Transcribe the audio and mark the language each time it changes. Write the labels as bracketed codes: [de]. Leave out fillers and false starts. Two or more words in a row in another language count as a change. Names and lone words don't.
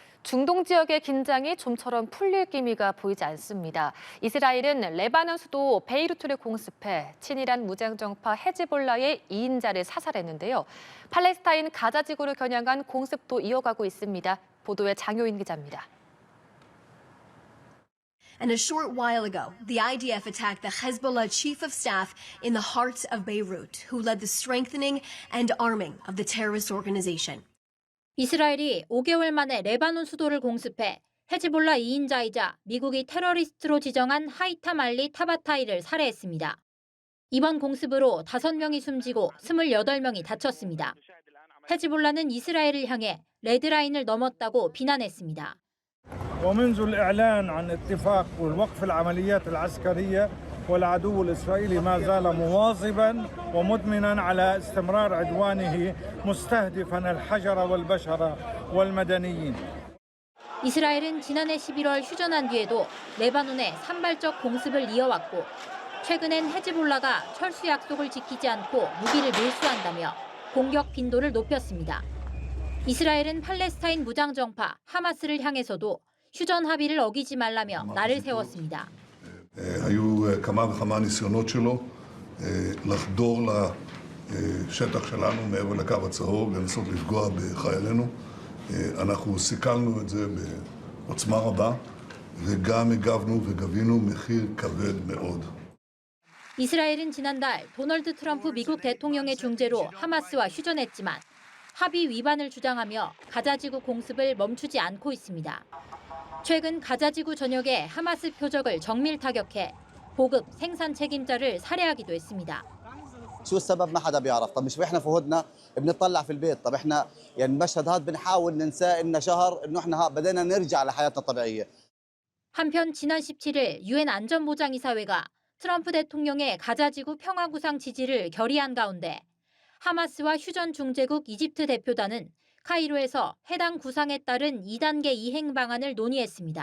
[ko] 중동 지역의 긴장이 좀처럼 풀릴 기미가 보이지 않습니다. 이스라엘은 레바논 수도 베이루트를 공습해 친이란 무장정파 헤즈볼라의 2인자를 사살했는데요. 팔레스타인 가자 지구를 겨냥한 공습도 이어가고 있습니다. 보도에 장효인 기자입니다. [en] And a short while ago, the IDF attacked the Hezbollah chief of staff in the heart of Beirut, who led the strengthening and arming of the terrorist organization. [ko] 이스라엘이 5개월 만에 레바논 수도를 공습해 헤즈볼라 2인자이자 미국이 테러리스트로 지정한 하이탐 알리 타바타이를 살해했습니다. 이번 공습으로 5명이 숨지고 28명이 다쳤습니다. 헤즈볼라는 이스라엘을 향해 레드라인을 넘었다고 비난했습니다. [ar] ومنذ الإعلان عن اتفاق والوقف العمليات العسكرية والعدو الإسرائيلي ما زال مواظبا ومدمنا على استمرار عدوانه مستهدفا الحجر والبشر والمدنيين. [ko] 이스라엘은 지난해 11월 휴전한 뒤에도 레바논에 산발적 공습을 이어왔고 최근엔 헤즈볼라가 철수 약속을 지키지 않고 무기를 밀수한다며 공격 빈도를 높였습니다. 이스라엘은 팔레스타인 무장정파 하마스를 향해서도 휴전 합의를 어기지 말라며 날을 세웠습니다. [he] היו כמה וכמה ניסיונות שלו לחדור לשטח שלנו מעבר לקו הצהוב, לנסות לפגוע בחיילינו. אנחנו סיכלנו את זה בעוצמה רבה וגם הגבנו וגבינו מחיר כבד מאוד. [ko] 이스라엘은 지난달 도널드 트럼프 미국 대통령의 중재로 하마스와 휴전했지만 합의 위반을 주장하며 가자지구 공습을 멈추지 않고 있습니다. 최근 가자지구 전역에 하마스 표적을 정밀 타격해 보급 생산 책임자를 살해하기도 했습니다. [ar] شو السبب ما حدا بيعرف. طب مش احنا فهدنا بنطلع في البيت. طب احنا يعني المشهد هذا بنحاول ننساه إنه شهر إنه احنا بدينا نرجع لحياتنا الطبيعية. [ko] 한편 지난 17일 유엔 안전보장이사회가 트럼프 대통령의 가자지구 평화구상 지지를 결의한 가운데 하마스와 휴전 중재국 이집트 대표단은 카이로에서 해당 구상에 따른 2단계 이행 방안을 논의했습니다.